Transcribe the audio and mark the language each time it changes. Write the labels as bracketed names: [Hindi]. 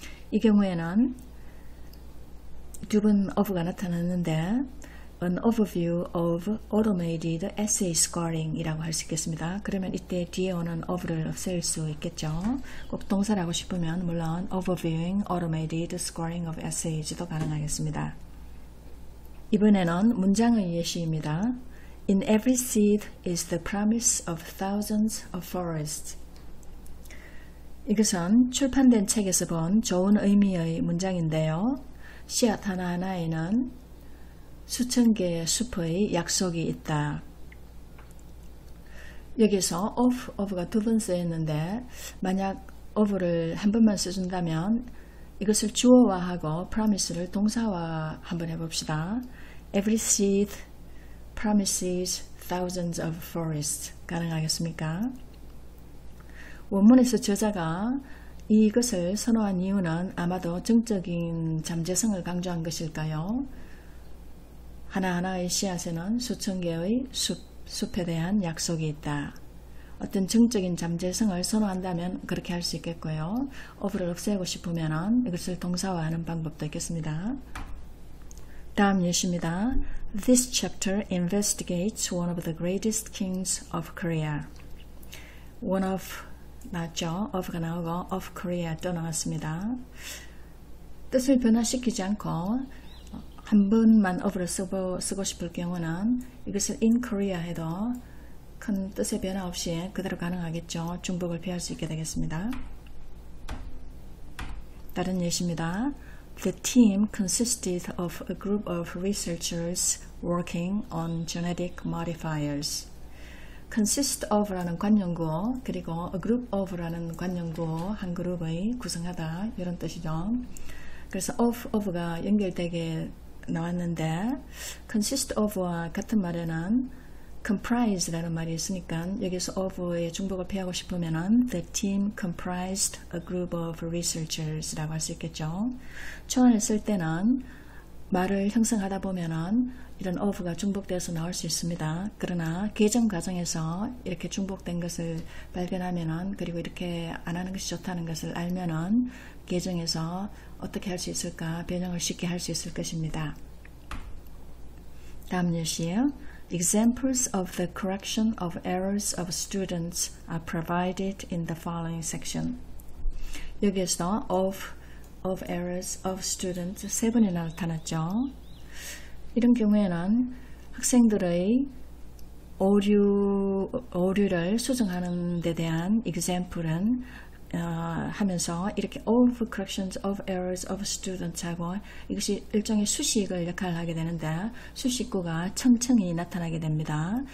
[Korean] 이 경우에는 두 번 of가 나타났는데 [English] An overview of automated essay scoring [Korean] 이라고 할 수 있겠습니다. 그러면 이때 뒤에 오는 of를 없앨 수 있겠죠. 꼭 동사라고 싶으면 물론 [English] overviewing automated scoring of essays [Korean] 도 가능하겠습니다. 이번에는 문장의 예시입니다. [English] In every seed is the promise of thousands of forests. [Korean] 이것은 출판된 책에서 본 좋은 의미의 문장인데요. 씨앗 하나하나에는 수천 개의 숲의 약속이 있다. 여기서 of가 두 번 쓰였는데 만약 of를 한 번만 써준다면 이것을 주어화하고 promise를 동사화 한번 해봅시다. [English] Every seed promises thousands of forests. [Korean] 가능하겠습니까? 원문에서 저자가 이것을 선호한 이유는 아마도 정적인 잠재성을 강조한 것일까요? 하나하나의 씨앗에는 수천 개의 숲에 대한 약속이 있다. 어떤 정적인 잠재성을 선호한다면 그렇게 할 수 있겠고요. of를 없애고 싶으면 이것을 동사화하는 방법도 있겠습니다. 다음 예시입니다. [English] This chapter investigates one of the greatest kings of Korea. [Korean] One of 나왔죠? of가 나오고 [English] of Korea [Korean] 또 나왔습니다. 뜻을 변화시키지 않고 한 번만 of를 쓰고 싶을 경우는 이것을 [English] in Korea [Korean] 해도 큰 뜻의 변화 없이 그대로 가능하겠죠. 중복을 피할 수 있게 되겠습니다. 다른 예시입니다. [English] The team consisted of a group of researchers working on genetic modifiers. consist of [Korean] 라는 관용구 그리고 [English] a group of [Korean] 라는 관용구 한 그룹의 구성하다 이런 뜻이죠. 그래서 of가 연결되게 나왔는데 [English] consist of [Korean] 와 같은 말에는 comprise라는 말이 있으니까 여기서 of의 중복을 피하고 싶으면 [English] the team comprised a group of researchers [Korean] 라고 할 수 있겠죠. 초안을 쓸 때는 말을 형성하다 보면은 이런 of가 중복되어서 나올 수 있습니다. 그러나 개정 과정에서 이렇게 중복된 것을 발견하면은 그리고 이렇게 안 하는 것이 좋다는 것을 알면은 개정에서 어떻게 할 수 있을까 변형을 쉽게 할 수 있을 것입니다. 다음 예시예요. [English] Examples of the correction of errors of students are provided in the following section. [Korean] 여기에서 [English] of errors of students [Korean] 세 번이나 나타났죠. 이런 경우에는 학생들의 오류를 수정하는 데 대한 example은 하면서 이렇게 [English] of corrections of errors of students [Korean] 하고 이것이 일종의 수식을 역할을 하게 되는데 수식구가 층층이 나타나게 됩니다.